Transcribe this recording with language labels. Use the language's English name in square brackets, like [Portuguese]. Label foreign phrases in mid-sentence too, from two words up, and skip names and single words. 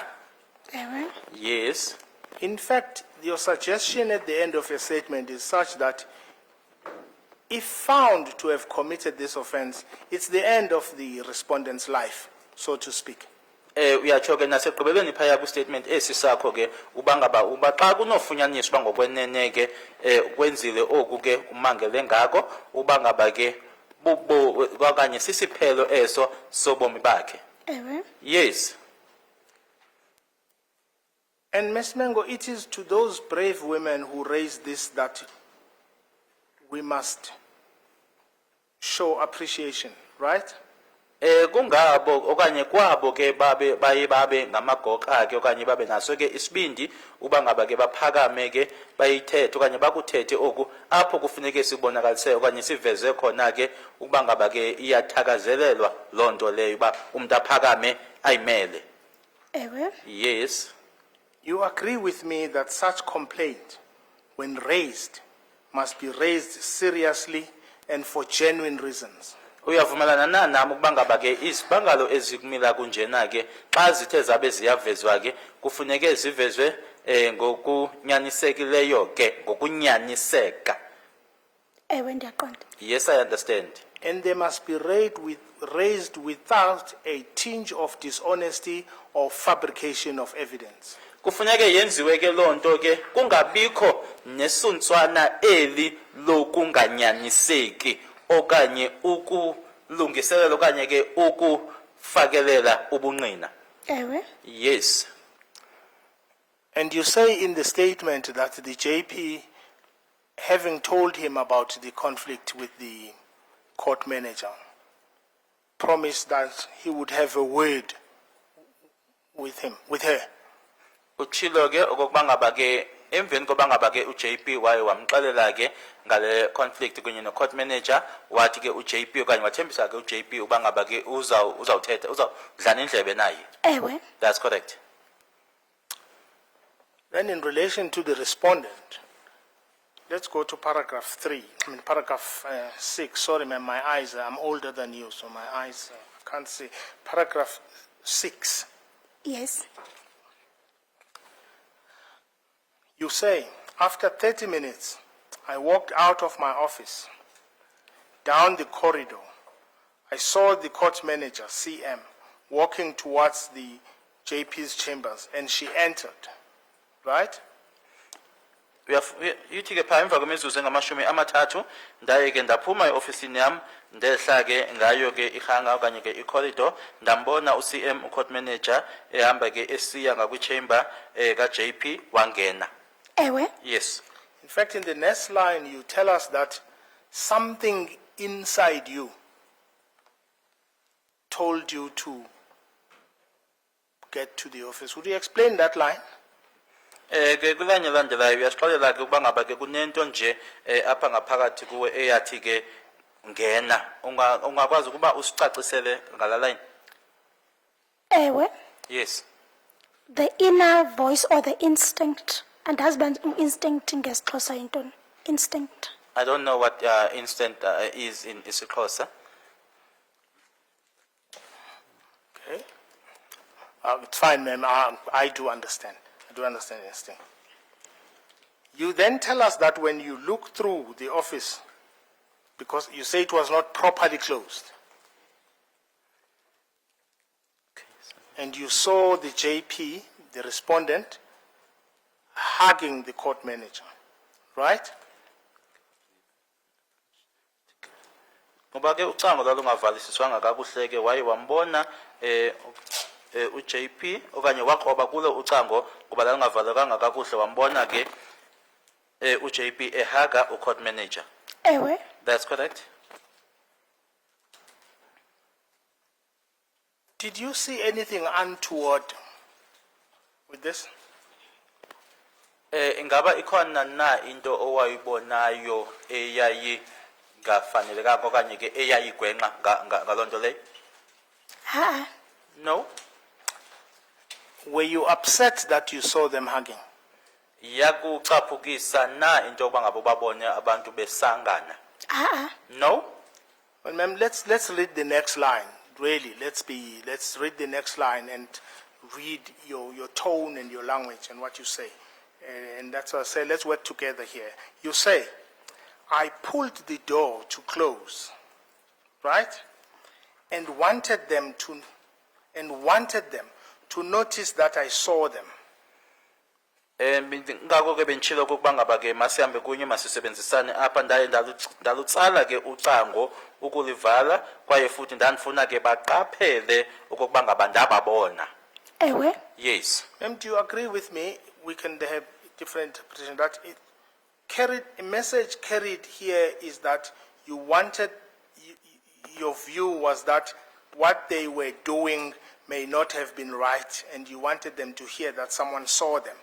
[Xhosa] Ewe. [English] Yes. In fact, your suggestion at the end of your statement is such that if found to have committed this offense, it's the end of the respondent's life, so to speak. [Xhosa] Uyatsho ke nasekugqibeleni phaya kwistatement esi sakho ke uba ngaba uba xa kunofunyaniswa uba ngokwenene ke kwenzile oku ke umangele ngako uba ngaba ke okanye sisiphelo eso sobomi bakhe. Ewe. [English] Yes. And Ms. Mengo, it is to those brave women who raised this that we must show appreciation, right? [Xhosa] Kungabo okanye kwabo ke babe ngamagoqa ke okanye babe naso ke isibindi uba ngaba ke baphakame ke bayithethe okanye bakuthethe oku apho kufuneke sibonakalise okanye siveze khona ke uba ngaba ke iyathakazelelwa lonto leyo uba umuntu aphakame ayimele. Ewe. [English] Yes. You agree with me that such complaint, when raised, must be raised seriously and for genuine reasons. [Xhosa] Uyavumelana nami ukuba ngaba ke izibangalo ezikumila kunjena ke xa zithe zabe ziyavezwa ke kufuneke zivezwe ngokunyanisekileyo ke ngokunyaniseka. Ewe, ndiyaqonda. [English] Yes, I understand. And they must be raised without a tinge of dishonesty or fabrication of evidence. [Xhosa] Kufuneke yenziwe ke lonto ke kungabikho nesuntswana eli lokunganyaniseki okanye ukulungiselela okanye ke ukufakelela ubungqina. Ewe. [English] Yes. And you say in the statement that the JP, having told him about the conflict with the court manager, promised that he would have a word with her. [Xhosa] Uchilo ke okokuba ngaba ke emveni koba ngaba ke uJP waye wamxelela ke ngale conflict kunye no [English] court manager [Xhosa] wathi ke uJP okanye wathembisa ke uJP uba ngaba ke uzawuthetha uzawudlana indlebe naye. Ewe. [English] That's correct. Then in relation to the respondent, let's go to paragraph 6. Sorry, man, my eyes, I'm older than you, so my eyes, I can't see. Paragraph 6. Yes. You say, after 30 minutes, I walked out of my office. Down the corridor, I saw the court manager, CM, walking towards the JP's chambers, and she entered. Right? [Xhosa] Yithi ke phaa emva kwemizuzu engamashumi amathathu ndaye ke ndaphuma eofisini yam ndehla ke ngayo ke ihanga okanye ke icorridor ndambona uCM [English] ucourt manager [Xhosa] ehamba ke esiya ngakwi-chamber ka-JP wangena. Ewe, [English] Yes. In fact, in the next line, you tell us that something inside you told you to get to the office. Would you explain that line? [Xhosa] Ke kulanye landelayo uyasixolela ke ukuba ngaba ke kunento nje apha ngaphakathi kuwe eyathi ke ngena ungakwazi ukuba usicacisele ngala line. ewe, [English] Yes. the inner voice or the instinct, and husband instinct [Xhosa] ngesiXhosa yintoni? [English] Instinct. I don't know what instant is in isiXhosa. Okay. It's fine, ma'am. I do understand. I do understand instinct. You then tell us that when you look through the office, because you say it was not properly closed, and you saw the JP, the respondent, hugging the court manager, right? [Xhosa] Ngoba ke ucango lalungavalisiswanga kakuhle ke waye wambona uJP okanye waqoba kulo ucango ngoba lalungavalekanga kakuhle wambona ke uJP ehaga [English] ucourt manager. [Xhosa] Ewe, [English] That's correct. Did you see anything untoward with this? [Xhosa] Ingaba ikhona na into owayibonayo eyayi ngafanelekanga okanye ke eyayigwenqa ngalonto leyo? [English] No. Were you upset that you saw them hugging? [Xhosa] Yakucaphukisa na into yokuba ngabo babone abantu besangana? [English] No. Well, ma'am, let's read the next line. Really, let's read the next line and read your tone and your language and what you say. And that's why I say, let's work together here. You say, I pulled the door to close, right? And wanted them to notice that I saw them. [Xhosa] Ngako ke benchilo ukuba ngaba ke masihambe kunye masisebenzisane apha ndaye ndalutsala ke ucango ukulivala kwaye futhi ndandifuna ke baqaphele ukuba ngaba ndababona. ewe, [English] Yes. Ma'am, do you agree with me? We can have different interpretation. That a message carried here is that you wanted, your view was that what they were doing may not have been right, and you wanted them to hear that someone saw them.